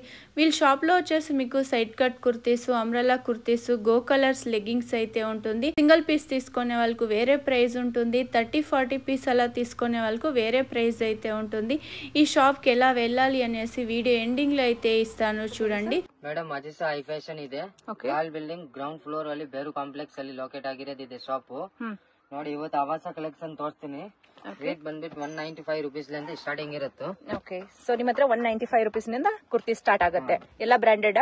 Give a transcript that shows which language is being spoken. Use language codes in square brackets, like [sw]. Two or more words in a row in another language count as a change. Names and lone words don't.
[te] వీళ్ళ షాప్ లో వచ్చేసి మీకు [en] side cut kurtis, umbrella kurtis, go colors leggings [te] అయితే ఉంటుంది. [en] single piece [te] తీసుకునే వాళ్ళకు వేరే ప్రైస్ ఉంటుంది, 30-40 పీస్ అలా తీసుకునే వాళ్ళకు వేరే ప్రైస్ అయితే ఉంటుంది. ఈ షాప్ కి ఎలా వెళ్ళాలి అనేసి [en] video ending [te] లో అయితే ఇస్తాను చూడండి. [kn] ಮೇಡಮ್ ಮಜಿಸಾ ಐ ಫ್ಯಾಷನ್ ಇದೆ, ಲಾಲ್ ಬಿಲ್ಡಿಂಗ್ [en] ground floor [kn] ಅಲ್ಲಿ ಬೇರು ಕಾಂಪ್ಲೆಕ್ಸ್ ಅಲ್ಲಿ ಲೊಕೇಟ್ ಆಗಿರೋದಿದೆ ಶಾಪ್. ನೋಡಿ ಇವತ್ತು ಆವಾಸ ಕಲೆಕ್ಷನ್ ತೋರಿಸ್ತೀನಿ. ರೇಟ್ ಬಂದ್ಬಿಟ್ಟು 195 ರುಪೀಸ್ ಲಿಂದ ಸ್ಟಾರ್ಟಿಂಗ್ ಇರುತ್ತೆ. [en] okay, so [kn] ನಿಮ್ಮ ಹತ್ರ 195 ರುಪೀಸ್ ನಿಂದ ಕುರ್ತಿ ಸ್ಟಾರ್ಟ್ ಆಗುತ್ತೆ. ಎಲ್ಲ ಬ್ರಾಂಡೆಡ್?